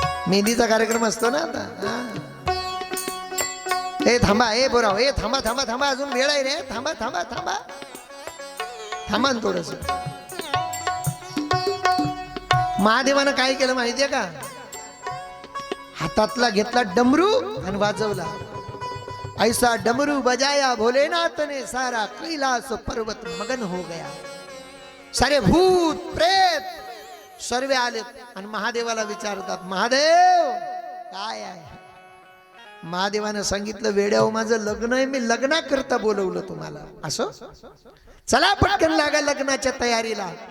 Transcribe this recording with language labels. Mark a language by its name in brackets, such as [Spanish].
[Marathi] मेहंदीचा कार्यक्रम असतो ना आता. ए थांबा, ए बोराव, ए थांबा थांबा थांबा, अजून वेळ आहे रे, थांबा थांबा थांबा थांबा थोडस. महादेवानं काय केलं माहितीये का? हातातला घेतला डमरू आणि वाजवला. [Hindi] ऐसा डमरू बजाया भोलेनाथ ने सारा कैलास पर्वत मगन हो गया. [Marathi] सारे भूत प्रेत सर्व आलेत आणि महादेवाला विचारतात महादेव काय आहे. महादेवानं सांगितलं वेड्याव माझं लग्न आहे, मी लग्नाकरता बोलवलं तुम्हाला. असं चला पटकन लागा लग्नाच्या तयारीला.